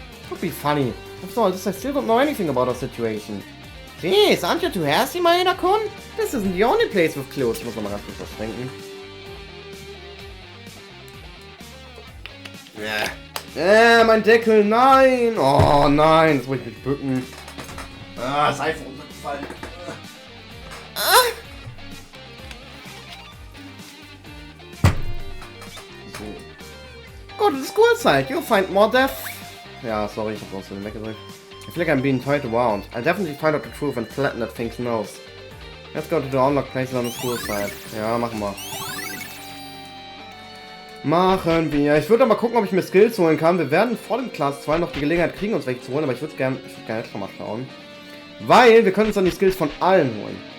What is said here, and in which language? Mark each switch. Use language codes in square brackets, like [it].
[en] Would be funny. After all this, I still don't know anything about our situation. Jeez, aren't you too hasty, Maeda-kun? This isn't the only place with clues. [de] Ich muss nochmal ganz kurz was trinken. Mein Deckel, nein! Oh nein, das wollte ich mich bücken. Das Eis ist runtergefallen. So. [en] Go to the school site, you'll find more death. [de] Ja, sorry, ich hab uns so weggedrückt. [en] I feel like I'm being toyed around. I'll definitely find out the truth and flatten that thing's nose. Let's go to the unlocked places on the school side. [de] Ja, machen wir. Ich würde mal gucken, ob ich mir Skills holen kann. Wir werden vor dem Class 2 noch die Gelegenheit kriegen, uns welche zu holen, aber ich würde gerne jetzt schon mal schauen. Weil wir können uns dann die Skills von allen holen.